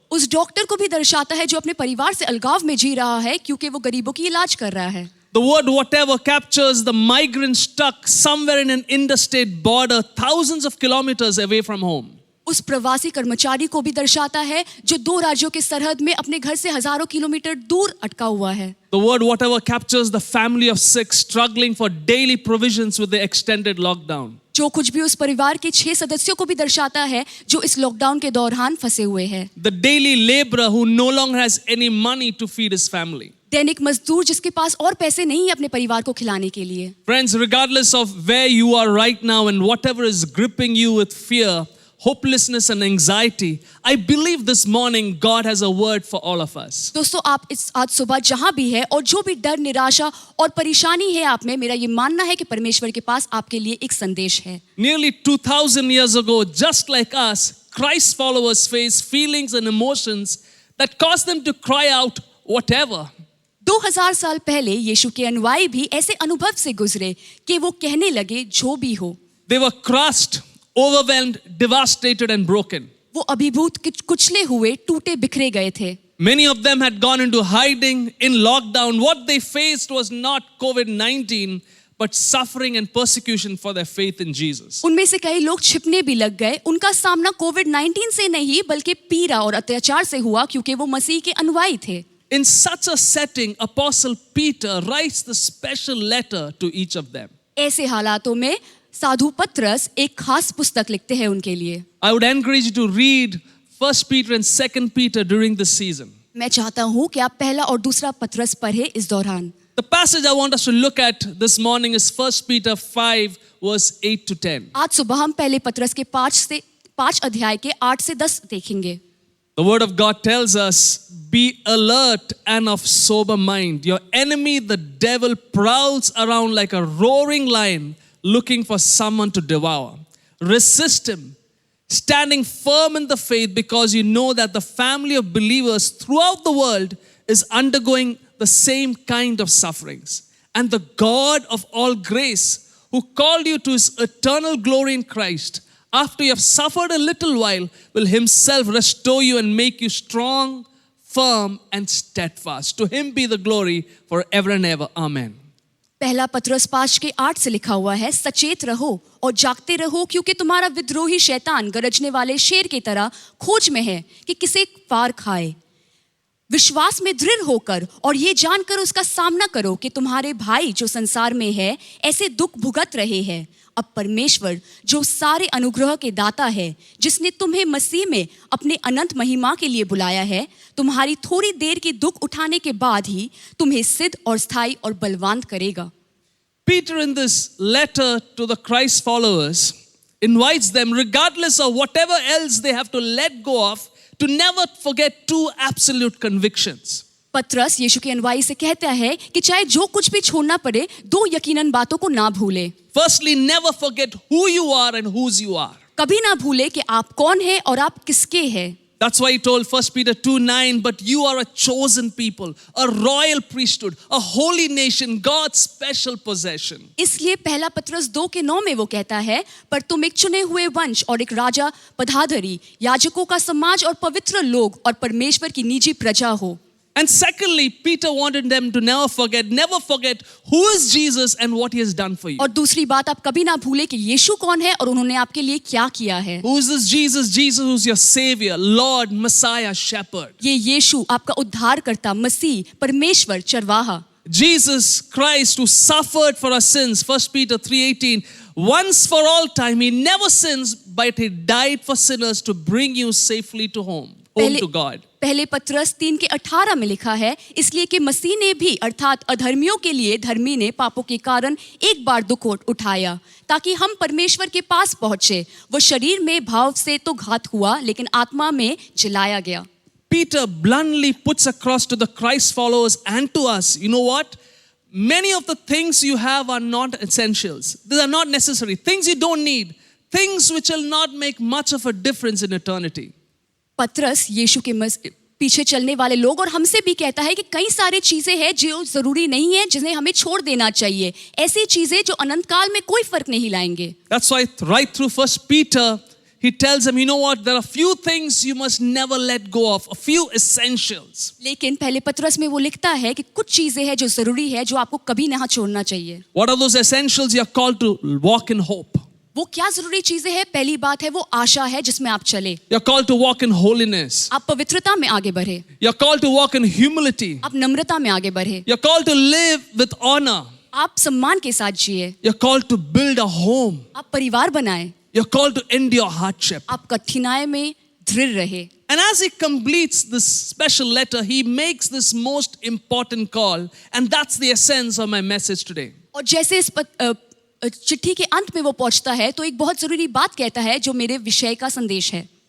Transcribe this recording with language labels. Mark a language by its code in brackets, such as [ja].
[hi] उस डॉक्टर को भी दर्शाता है जो अपने परिवार से अलगाव में जी रहा है क्योंकि वो गरीबों की इलाज कर रहा है. [en] The word whatever captures the migrant stuck somewhere in an interstate border thousands of kilometers away from home. [hi] उस प्रवासी कर्मचारी को भी दर्शाता है जो दो राज्यों के सरहद में अपने घर से हजारों किलोमीटर दूर अटका हुआ है. [en] The word whatever captures the family of 6 struggling for daily provisions with the extended lockdown. [hi] जो कुछ भी उस परिवार के 6 सदस्यों को भी दर्शाता है जो इस लॉकडाउन के दौरान फंसे हुए हैं. [en] The daily laborer who no longer has any money to feed his family. [hi] दैनिक मजदूर जिसके पास और पैसे नहीं है अपने परिवार को खिलाने के लिए. [en] Friends, regardless of where you are right now and whatever is gripping you with fear, hopelessness and anxiety, I believe this morning God has a word for all of us. [hi] दोस्तों, आप इस आज सुबह जहां भी है और जो भी डर, निराशा और परेशानी है आप में, मेरा ये मानना है कि परमेश्वर के पास आपके लिए एक संदेश है. [en] Nearly 2000 years ago, just like us, Christ followers face feelings and emotions that cause them to cry out whatever. [hi] 2000 साल पहले यीशु के अनुयायी भी ऐसे अनुभव से गुजरे कि वो कहने लगे जो भी हो. [en] They were crushed, overwhelmed, devastated and broken. [hi] वो अभिभूत कुचले हुए, टूटे बिखरे गए थे. [en] Many of them had gone into hiding in lockdown. What they faced was not COVID-19, but suffering and persecution for their faith in Jesus. [hi] उनमें से कई लोग छिपने भी लग गए. उनका सामना कोविड-19 से नहीं बल्कि पीड़ा और अत्याचार से हुआ क्योंकि वो मसीह के अनुयायी थे. [en] In such a setting, Apostle Peter writes the special letter to each of them. [hi] ऐसे हालातों में साधु पत्रस एक खास पुस्तक लिखते हैं उनके लिए. [en] I would encourage you to read 1 Peter and 2 Peter during this season. [hi] मैं चाहता हूँ कि आप पहला और दूसरा पत्रस पढ़ें इस दौरान. [en] The passage I want us to look at this morning is 1 Peter 5 verse 8 to 10. [hi] आज सुबह हम पहले पत्रस के 5 अध्याय के 8 से 10 देखेंगे. [en] The word of God tells us, be alert and of sober mind. Your enemy, the devil, prowls around like a roaring lion looking for someone to devour. Resist him, standing firm in the faith because you know that the family of believers throughout the world is undergoing the same kind of sufferings. And the God of all grace, who called you to his eternal glory in Christ, after you have suffered a little while, will himself restore you and make you strong, firm and steadfast. To him be the glory forever and ever. Amen. [hi] पहला पत्रस 5 के 8 से लिखा हुआ है, सचेत रहो और जागते रहो क्योंकि तुम्हारा विद्रोही शैतान गरजने वाले शेर की तरह खोज में है कि किसे फाड़ खाए. विश्वास में दृढ़ होकर और ये जानकर उसका सामना करो कि तुम्हारे भाई जो संसार में है ऐसे दुख भुगत रहे हैं. अब परमेश्वर जो सारे अनुग्रह के दाता है, जिसने तुम्हें मसीह में अपने अनंत महिमा के लिए बुलाया है, तुम्हारी थोड़ी देर की दुख उठाने के बाद ही तुम्हें सिद्ध और स्थायी और बलवान करेगा. [en] Peter in this letter to the Christ followers invites them, regardless of whatever else they have to let go of, to never forget 2 absolute convictions. [hi] पत्रस यीशु के अनुयायी से कहता है कि चाहे जो कुछ भी छोड़ना पड़े, 2 यकीनन बातों को ना भूले. [en] Firstly, never forget who you are and whose you are. [hi] कभी ना भूले कि आप कौन हैं और आप किसके हैं. [en] That's why he told 1 Peter 2:9, but you are a chosen people, a royal priesthood, a holy nation, God's special possession. [hi] इसलिए पहला पत्रस 2 के 9 में वो कहता है, पर तुम एक चुने हुए वंश और एक राजा पधाधरी, याजकों का समाज और पवित्र लोग और परमेश्वर की निजी प्रजा हो. [en] And secondly, Peter wanted them to never forget who is Jesus and what he has done for you. [hi] और दूसरी बात आप कभी ना भूले कि यीशु कौन है और उन्होंने आपके लिए क्या किया है. [en] Who is this Jesus? Jesus who's your savior, Lord, Messiah, shepherd. [hi] ये यीशु आपका उद्धारकर्ता, मसीह, परमेश्वर, चरवाहा. [en] Jesus Christ who suffered for our sins, 1 Peter 3:18, once for all time. He never sins, but he died for sinners to bring you safely to home to God. [hi] पहले पत्रस 3:18 में लिखा है, इसलिए कि मसीह ने भी अर्थात अधर्मियों के लिए धर्मी ने पापों के कारण एक बार दुख उठाया ताकि हम परमेश्वर के पास पहुंचे। वो शरीर में भाव से तो घात हुआ लेकिन आत्मा में जलाया गया। [en] Peter bluntly puts across to the Christ followers and to us, you know what? Many of the things you have are not essentials. These are not necessary. Things you don't need. Things which will not make much of a difference in eternity. [hi] पत्रस यीशु के पीछे चलने वाले लोग और हमसे भी कहता है कि कई सारी चीजें हैं जो जरूरी नहीं है, जिन्हें हमें छोड़ देना चाहिए। ऐसी चीजें जो अनंत काल में कोई फर्क नहीं लाएंगे। [en] That's why right through 1 Peter, he tells them, you know what? There are few things you must never let go of, a few essentials. [hi] लेकिन पहले पत्रस में वो लिखता है कि कुछ चीजें हैं जो जरूरी है, जो आपको कभी ना छोड़ना चाहिए। [en] What are those essentials? You are called to walk in hope. [hi] वो क्या जरूरी चीजें हैं? पहली बात है वो आशा है जिसमें आप चले। [en] You're called to walk in holiness. [hi] आप पवित्रता में आगे बढ़े। [en] You're called to walk in humility. [hi] आप नम्रता में आगे बढ़े। [en] You're called to live with honor. [hi] आप सम्मान के साथ जिए। [en] You're called to build a home. [hi] आप परिवार बनाए। [en] You're called to endure hardship. [hi] आप कठिनाई में दृढ़ रहे। [en] And as he completes this special letter, he makes this most important call, and that's the essence of my message today. [hi] और जैसे इस चिट्ठी के अंत में वो पहुंचता है तो एक बहुत जरूरी बात कहता है जो मेरे विषय का संदेश है।